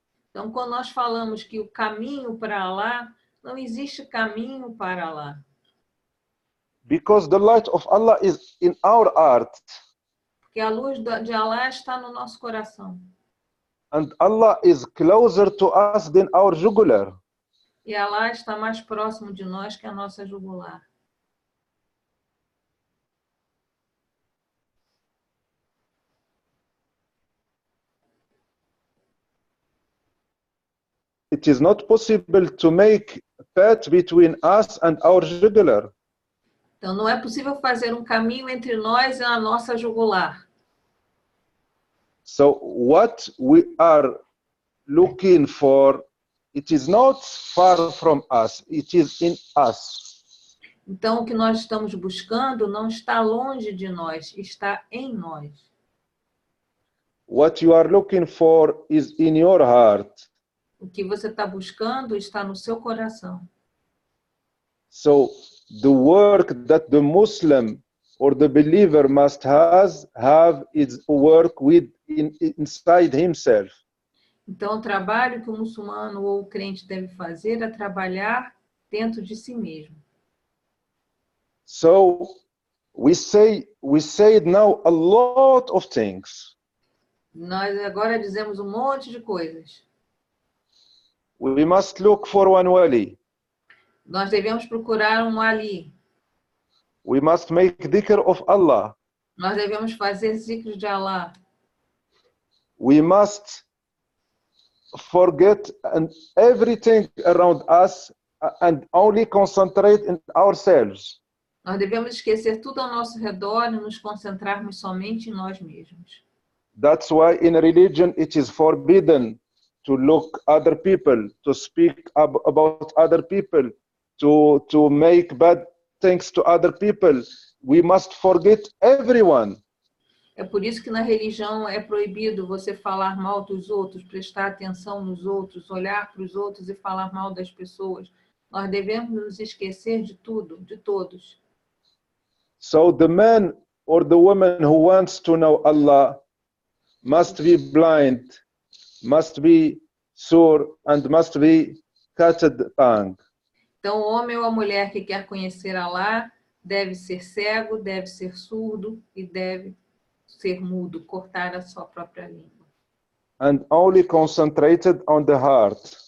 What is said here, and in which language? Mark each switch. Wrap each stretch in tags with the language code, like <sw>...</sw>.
<pt>Então, quando nós falamos que o caminho para Allah, não existe caminho para Allah.</pt> <en>Because the light of Allah is in our heart.</en> <pt>Porque a luz de Allah está no nosso coração.</pt> <en>And Allah is closer to us than our jugular.</en> <pt>E Allah está mais próximo de nós que a nossa jugular.</pt> <en>It is not possible to make a path between us and our jugular.</en> <pt>Então, não é possível fazer um caminho entre nós e a nossa jugular.</pt> <en>So what we are looking for, it is not far from us, it is in us.</en> <pt>Então, o que nós estamos buscando não está longe de nós, está em nós.</pt> <en>What you are looking for is in your heart.</en> <pt>O que você está buscando está no seu coração.</pt> <en>So the work that the Muslim or the believer must have is work inside himself.</en> <pt>Então, o trabalho que o muçulmano ou o crente deve fazer é trabalhar dentro de si mesmo.</pt> <en>So we say now a lot of things.</en> <pt>Nós agora dizemos um monte de coisas.</pt> <en>We must look for one wali.</en> <pt>Nós devemos procurar um wali.</pt> <en>We must make dhikr of Allah.</en> <pt>Nós devemos fazer zikr de Allah.</pt> <en>We must forget everything around us and only concentrate in ourselves.</en> <pt>Nós devemos esquecer tudo ao nosso redor e nos concentrarmos somente em nós mesmos.</pt> <en>That's why in religion it is forbidden to look other people, to speak about other people, to make bad things to other people. We must forget everyone.</en> <pt>É por isso que na religião é proibido você falar mal dos outros, prestar atenção nos outros, olhar para os outros e falar mal das pessoas. Nós devemos nos esquecer de tudo, de todos.</pt> <en>So the man or the woman who wants to know Allah must be blind, must be sure, and must be cut tongue.</en> <pt>Então, o homem ou a mulher que quer conhecer Allah deve ser cego, deve ser surdo e deve ser mudo, cortar a sua própria língua.</pt> <en>And only concentrated on the heart.</en>